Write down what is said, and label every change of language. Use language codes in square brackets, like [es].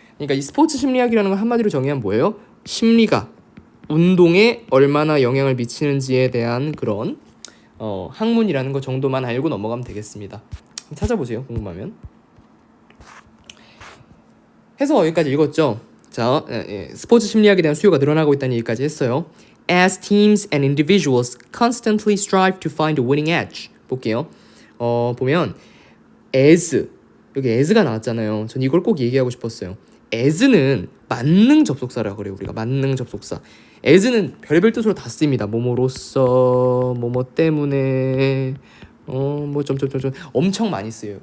[ko] 그러니까 이 스포츠 심리학이라는 건 한마디로 정의하면 뭐예요? 심리가 운동에 얼마나 영향을 미치는지에 대한 그런 학문이라는 거 정도만 알고 넘어가면 되겠습니다. 찾아보세요. 궁금하면. 해서 여기까지 읽었죠. 자, 스포츠 심리학에 대한 수요가 늘어나고 있다는 얘기까지 했어요. [en] As teams and individuals constantly strive to find a winning edge. [ko] 볼게요. 보면 as 여기 as가 나왔잖아요. 전 이걸 꼭 얘기하고 싶었어요. as는 만능 접속사라고 그래요. 우리가 만능 접속사. as는 별의별 뜻으로 다 쓰입니다. 뭐뭐로써, 뭐뭐 때문에, 뭐 점점점점 엄청 많이 쓰여요.